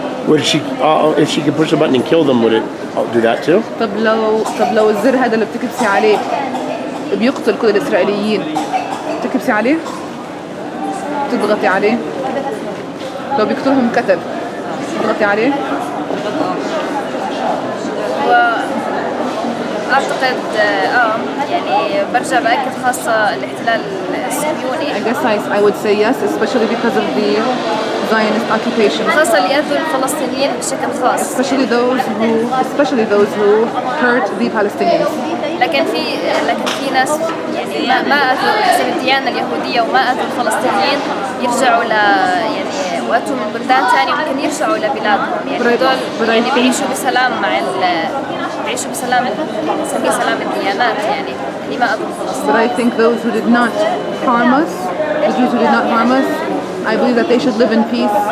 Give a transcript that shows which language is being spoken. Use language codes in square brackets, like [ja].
[en] Would she, if she could push a button and kill them, would it do that too? [ar] طب لو الزر هذا اللي بتكبسي عليه بيقتل كل الإسرائيليين، بتكبسي عليه؟ تضغطي عليه؟ لو بيقتلهم كتل تضغطي عليه؟ أعتقد يعني برجع بأكد خاصة الاحتلال الصهيوني. [en] I guess I would say yes, especially because of the Zionist occupation. [ar] خاصة اللي أذوا الفلسطينيين بشكل خاص. [en] Especially those who hurt the Palestinians. [ar] لكن في ناس يعني ما أذوا اسم الديانة اليهودية وما أذوا الفلسطينيين يرجعوا يعني وقتوا من بلدان ثانية ممكن يرجعوا لبلادهم يعني هدول يعني بيعيشوا بسلام بيعيشوا بسلام نسميه سلام الديانات يعني اللي ما أذوا الفلسطينيين. [en] But I think those who did not harm us, the Jews who did not harm us, I believe that they should live in peace.